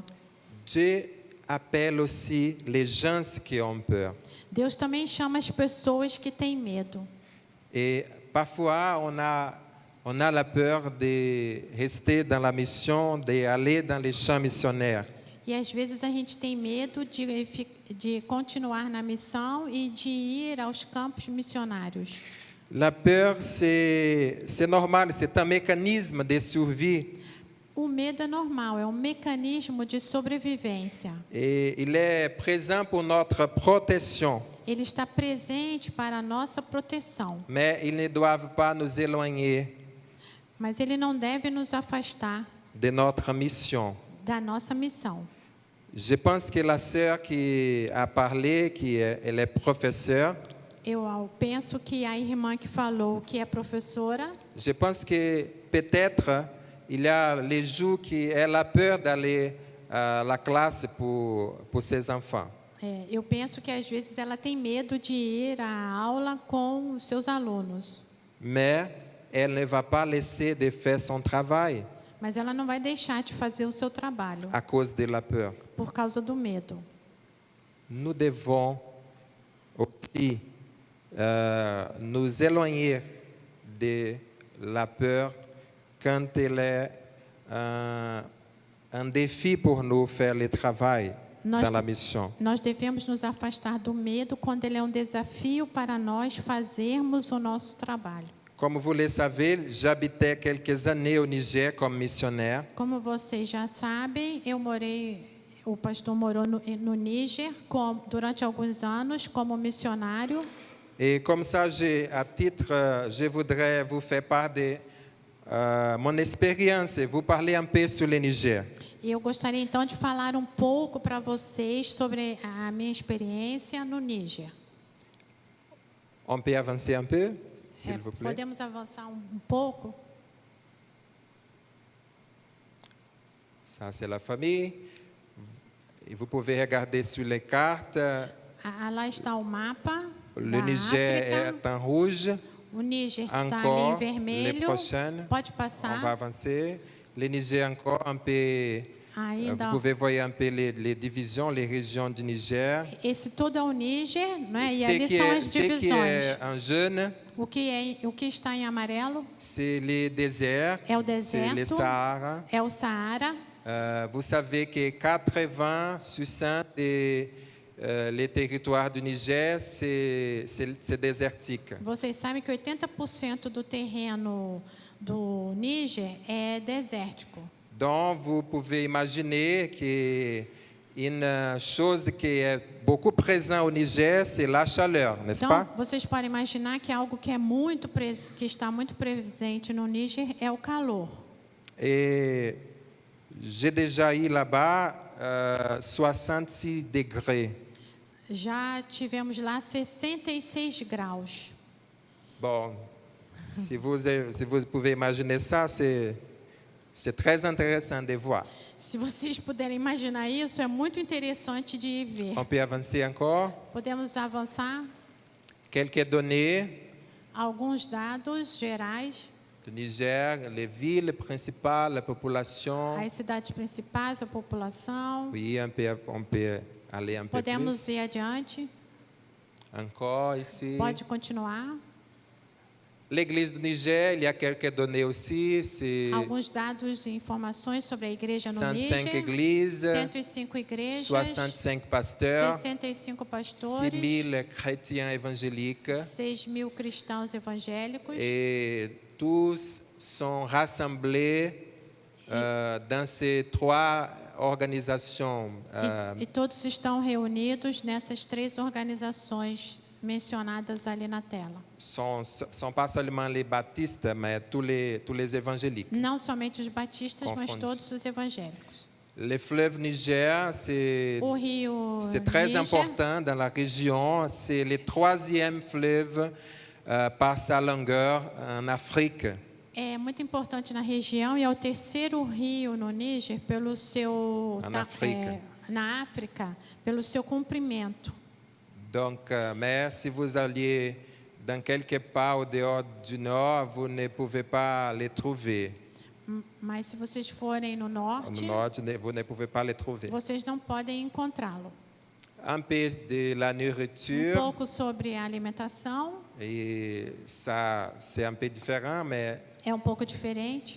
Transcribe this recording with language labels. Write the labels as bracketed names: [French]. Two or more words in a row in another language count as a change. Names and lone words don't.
[French] Dieu appelle aussi les gens qui ont peur. [Portuguese] Deus também chama as pessoas que têm medo. [French] Et parfois, on a la peur de rester dans la mission, d'aller dans les champs missionnaires. [Portuguese] E às vezes a gente tem medo de continuar na missão e de ir aos campos missionários. [French] La peur, c'est normal, c'est un mécanisme de survie. [Portuguese] O medo é normal, é um mecanismo de sobrevivência. [French] Et il est présent pour notre protection. [Portuguese] Ele está presente para a nossa proteção. [French] Mais ils ne doivent pas nous éloigner [Portuguese] Mas ele não deve nos afastar [French] de notre mission. [Portuguese] da nossa missão. [French] Je pense que la sœur qui a parlé, elle est professeure, [Portuguese] Eu penso que a irmã que falou que é professora, [French] je pense que peut-être il y a les jours qu'elle a peur d'aller à la classe pour ses enfants. [Portuguese] eu penso que às vezes ela tem medo de ir à aula com os seus alunos. [French] Mais elle ne va pas laisser de faire son travail [Portuguese] Mas ela não vai deixar de fazer o seu trabalho [French] à cause de la peur. [Portuguese] por causa do medo. [French] Nous devons aussi nous éloigner de la peur quand elle est un défi pour nous faire le travail dans la mission. [Portuguese] Nós devemos nos afastar do medo quando ele é um desafio para nós fazermos o nosso trabalho. [French] Comme vous le savez, j'habitais quelques années au Niger comme missionnaire. [Portuguese] Como vocês já sabem, o pastor morou no Níger durante alguns anos como missionário. [French] Et comme ça, à titre, je voudrais vous faire part de mon expérience et vous parler un peu sur le Niger. [Portuguese] E eu gostaria então de falar um pouco para vocês sobre a minha experiência no Níger. [French] On peut avancer un peu, s'il vous plaît. [Portuguese] Podemos avançar um pouco? [French] Ça, c'est la famille. Et vous pouvez regarder sur les cartes. [Portuguese] Lá está o mapa. [French] Le Niger est en rouge. [Portuguese] O Níger está ali em [French] Encore, [Portuguese] vermelho. [French] les prochaines. [Portuguese] Pode passar. [French] On va avancer. Le Niger encore un peu. Vous pouvez voir un peu les divisions, les régions du Niger. [Portuguese] Esse todo é o Níger, né? E ali [French] Ce [Portuguese] são as [French] qui [Portuguese] divisões. [French] est en jaune, [Portuguese] O que está em amarelo [French] c'est le désert, [Portuguese] é o [French] c'est le [Portuguese] deserto, [French] Sahara. [Portuguese] é o Saara. [French] Vous savez que 80 sur 100 le territoire du Niger, c'est désertique. [Portuguese] Vocês sabem que 80% do terreno do Níger é desértico. [French] Donc, vous pouvez imaginer que une chose qui est beaucoup présente au Niger, c'est la chaleur, n'est-ce [Portuguese] Então, [French] pas? [Portuguese] vocês podem imaginar que algo que que está muito presente no Níger é o calor. [French] Et j'ai déjà eu là-bas 66 degrés. [Portuguese] Já tivemos lá 66 graus. [French] Bon, si vous pouvez imaginer ça, c'est très intéressant de voir. [Portuguese] Se vocês puderem imaginar isso, é muito interessante de ver. [French] On peut avancer encore. [Portuguese] Podemos avançar [French] Quelques données [Portuguese] alguns dados gerais. [French] du Niger, les villes principales, la population. [Portuguese] As cidades principais, a população. [French] Oui, on peut aller un peu [Portuguese] Podemos [French] plus. [Portuguese] ir adiante. [French] Encore ici. [Portuguese] Pode continuar. [French] L'église du Niger, il y a quelques données aussi. C'est [Portuguese] Alguns dados e informações sobre a igreja no [French] 105 [Portuguese] Níger. [French] églises, [Portuguese] 105 igrejas, [French] 65 pasteurs, [Portuguese] 65 [French] 6 [Portuguese] pastores, [French] 000 chrétiens évangéliques. [Portuguese] 6.000 cristãos evangélicos. [French] Et tous sont rassemblés dans ces 3 organizations. [Portuguese] E todos estão reunidos nessas 3 organizações mencionadas ali na tela. [French] Sont pas seulement les baptistes, mais tous les évangéliques. [Portuguese] Não somente os batistas, mas Confunde. todos os evangélicos. [French] Le fleuve Niger, [Portuguese] O rio [French] c'est très [Portuguese] Níger [French] important dans la région. C'est le 3e fleuve par sa longueur en Afrique. [Portuguese] é muito importante na região e é o 3º rio no Níger pelo seu na África, pelo seu comprimento. [French] Donc, mais si vous alliez dans quelque part au dehors du nord, vous ne pouvez pas les trouver. [Portuguese] Mas se vocês forem no norte, No norte, [French] vous ne pouvez pas les trouver. [Portuguese] vocês não podem encontrá-lo. [French] Un peu de la nourriture, [Portuguese] pouco sobre a alimentação, [French] et ça, c'est un peu différent, mais [Portuguese] é pouco diferente.